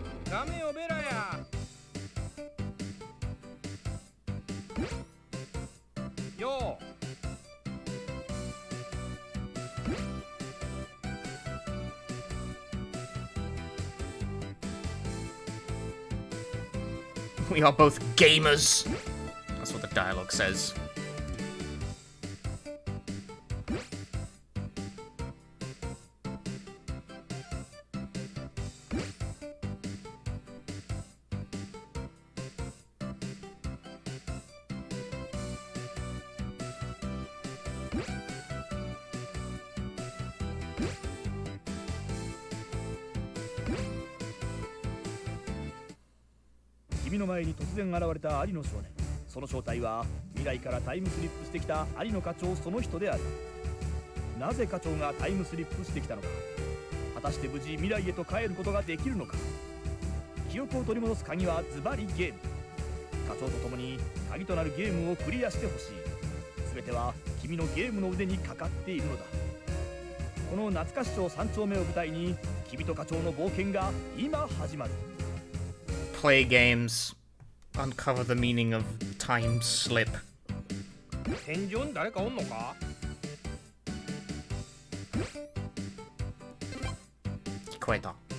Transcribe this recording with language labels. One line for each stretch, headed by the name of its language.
Japanese: ダメよベラやよ
English: We are both gamers. That's what the dialogue says.
Japanese: 「君の前に突然現れたアリの少年。その正体は未来からタイムスリップしてきたアリの課長その人である。なぜ課長がタイムスリップしてきたのか。果たして無事未来へと帰ることができるのか。記憶を取り戻す鍵はズバリゲーム。課長と共に鍵となるゲームをクリアしてほしい。全ては君のゲームの腕にかかっているのだ。この懐かし町3丁目を舞台に君と課長の冒険が今始まる。
English: Play games. Uncover the meaning of time slip.
Japanese: 天井に誰かおんのか？聞こえた。